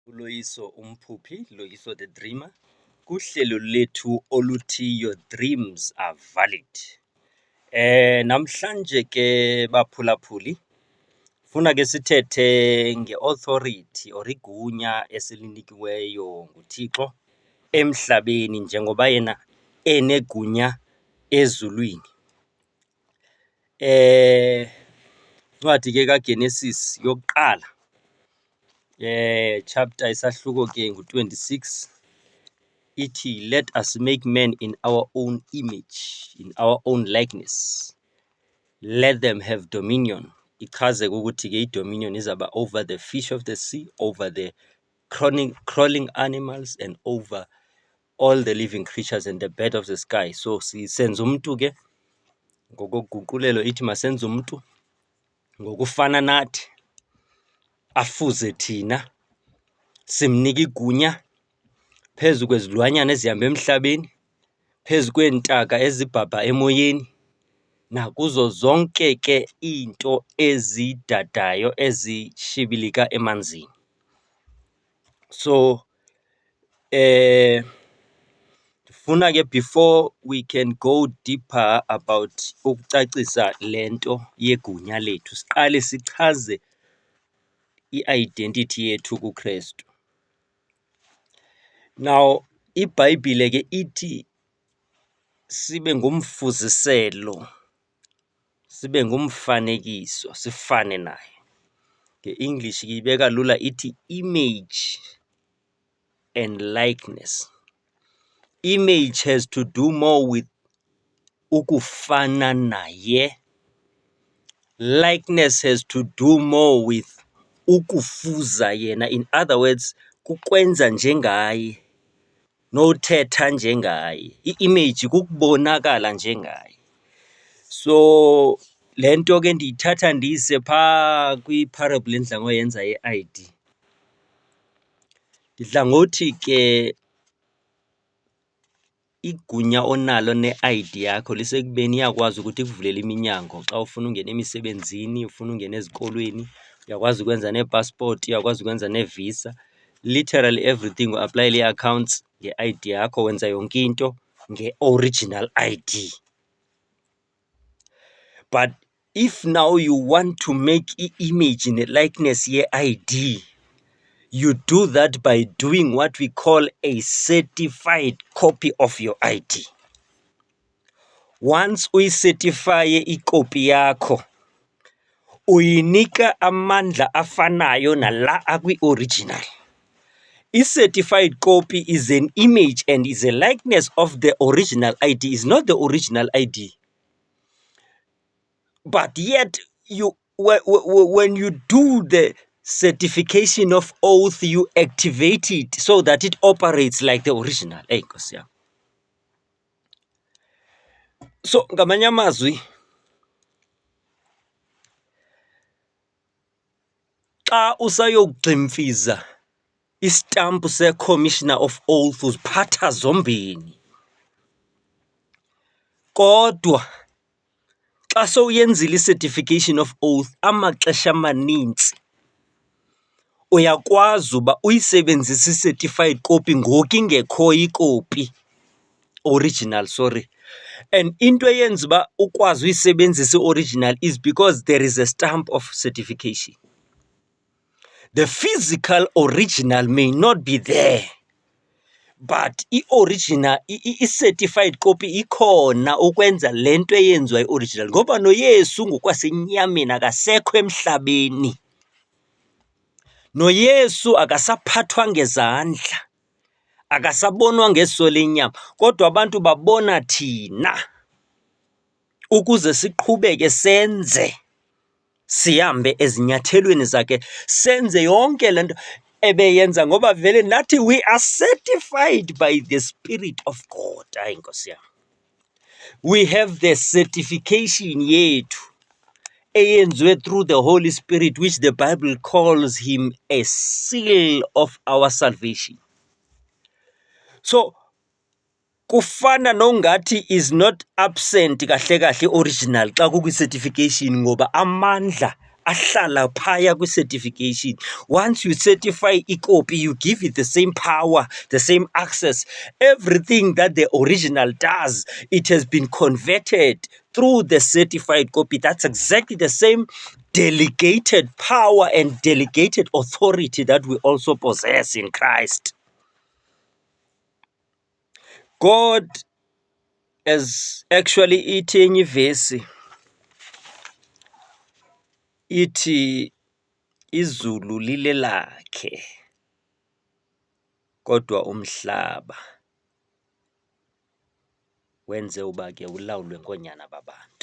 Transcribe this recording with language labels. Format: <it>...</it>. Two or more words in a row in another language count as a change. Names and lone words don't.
<xh>Loyiso umphuphi, Loyiso</xh> <en>the dreamer,</en> <xh>kuhlelo lethu oluthi</xh> <en>your dreams are valid.</en> <xh>Namhlanje ke baphulaphuli funa ke sithethe ngeauthority or igunya esilinikiweyo nguThixo emhlabeni njengoba yena enegunya ezulwini. Ncwadi ke kaGenesis yokuqala chapter isahluko ke ngu-26 ithi</xh> <en>let us make man in our own image, in our own likeness, let them have dominion.</en> <xh>Ichaze ukuthi ke i-dominion izaba</xh> <en>over the fish of the sea, over the crawling animals, and over all the living creatures and the bird of the sky.</en> <xh>So senze umuntu ke ngokoguqulelo ithi masenze umuntu ngokufana nathi, afuze thina, simnika igunya phezu kwezilwanyana ezihamba emhlabeni, phezu kweentaka ezibhabha emoyeni, nakuzo zonke ke into ezidadayo ezishibilika emanzini. So funa ke</xh> <en>before we can go deeper about</en> <xh>ukucacisa lento yegunya lethu, siqale sichaze i-identity yethu kuKristu. Now iBhayibhile ke ithi sibe ngumfuziselo, sibe ngumfanekiso, sifane naye. Nge-English ke ibeka lula ithi</xh> <en>image and likeness. Image has to do more with</en> <xh>ukufana naye.</xh> <en>Likeness has to do more with</en> <xh>ukufuza yena.</xh> <en>In other words,</en> <xh>kukwenza njengaye, nothetha njengaye. I-image kukubonakala njengaye. So lento ke ndiyithatha ndiyise phaa kwiparable endidla ngoyenza ye-ID. Ndidla ngothi ke igunya onalo ne-ID yakho lisekubeni iyakwazi ukuthi ikuvulele iminyango xa ufuna ungena emisebenzini, ufuna ungena ezikolweni, uyakwazi ukwenza nee-passport, uyakwazi ukwenza nee-visa.</xh> <en>Literally everything</en> <xh>u-aplayela ii-accounts nge-ID yakho, wenza yonke into nge-</xh> <en>original ID. But if now you want to make i-image ne-likeness ye-ID, you do that by doing what we call a certified copy of your ID.</en> <xh>Once uyicertifye ikopi yakho, uyinika amandla afanayo nala akwi-original.</xh> <en>I-certified copy is an image and is a likeness of the original ID. Is not the original ID. But yet, when you do the certification of oath, you activate it so that it operates like the original.</en> <xh>Hey, Nkosi yami. So ngamanye amazwi, xa usayogximfiza istampu se-Commissioner of Oath uziphatha zombini. Kodwa xa sowuyenzile i-</xh> <en>certification of oath</en> <xh>amaxesha amanintsi uyakwazi uba uyisebenzise i-certified copy ngoku ingekhoyo ikopi original, sorry. And into eyenza uba ukwazi uyisebenzisa i-original</xh> <en>is because there is a stamp of certification. The physical original may not be there, but</en> <xh>i-original, i-certified copy ikhona ukwenza lento eyenziwa i-original. Ngoba noYesu ngokwasenyameni akasekho emhlabeni. NoYesu akasaphathwa ngezandla, akasabonwa ngeso lenyama, kodwa abantu babona thina ukuze siqhubeke senze, sihambe ezinyathelweni zakhe, senze yonke lento ebeyenza ngoba vele nathi</xh> <en>we are certified by the Spirit of God.</en> <xh>Hayi Nkosi yami.</xh> <en>We have the certification</en> <xh>yethu eyenziwe</xh> <en>through the Holy Spirit, which the Bible calls him a seal of our salvation.</en> <xh>So kufana nongathi</xh> <en>is not absent</en> <xh>kahle kahle original xa kukwi-certification ngoba amandla ahlala phaya kwi-certification.</xh> <en>Once you certify ikopi, you give it the same power, the same access. Everything that the original does, it has been converted through the certified copy. That's exactly the same delegated power and delegated authority that we also possess in Christ. God has actually</en> <xh>ithi enye ivesi ithi izulu lile lakhe kodwa umhlaba wenze uba ke ulawulwe ngoonyana babantu.</xh>